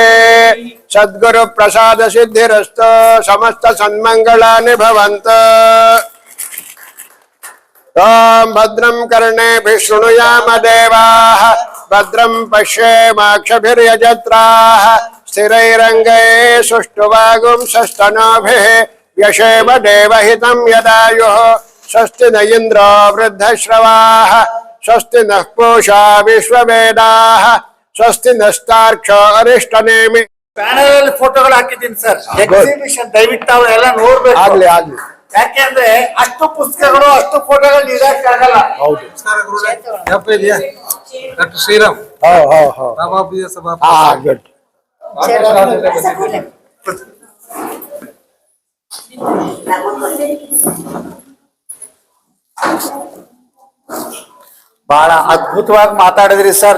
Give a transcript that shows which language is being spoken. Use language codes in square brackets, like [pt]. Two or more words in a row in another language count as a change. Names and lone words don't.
[sa] ಸದ್ಗುರು ಪ್ರಸಾದ ಸಿದ್ಧಿರಸ್ತು ಸಮಸ್ತ ಸನ್ಮಂಗಳಾನಿ ಭವಂತು. ॐ भद्रं कर्णेभिः शृणुयाम देवाः भद्रं पश्येमाक्षभिर्यजत्राः स्थिरैरङ्गैः सुष्ठुवागुंसस्तनूभिः व्यशेम देवहितं यदायुः. स्वस्ति न इन्द्रो वृद्धश्रवाः स्वस्ति नः पूषा विश्ववेदाः स्वस्ति नस्तार्क्ष्यो अरिष्टनेमि. [kn] ಪ್ಯಾನಲ್ ಅಲ್ಲಿ ಫೋಟೋಗಳು ಹಾಕಿದ್ದೀನಿ ಸರ್. ಎಕ್ಸಿಬಿಷನ್ ದಯವಿಟ್ಟು ಅವರೆಲ್ಲ ನೋಡ್ಬೇಕು. ಆಗ್ಲಿ ಆಗ್ಲಿ. ಯಾಕೆಂದ್ರೆ ಅಷ್ಟು ಪುಸ್ತಕಗಳು ಅಷ್ಟು ಫೋಟೋಗಳು ನೀಡಕ್ಕಾಗಲ್ಲ. ಹೌದು. ಡಾಕ್ಟರ್ ಶ್ರೀರಾಮ್ ಸಭಾಪತಿಯ ಸಭಾಪತಿ. ಗುಡ್. ಬಹಳ ಅದ್ಭುತವಾಗಿ ಮಾತಾಡಿದ್ರಿ ಸರ್.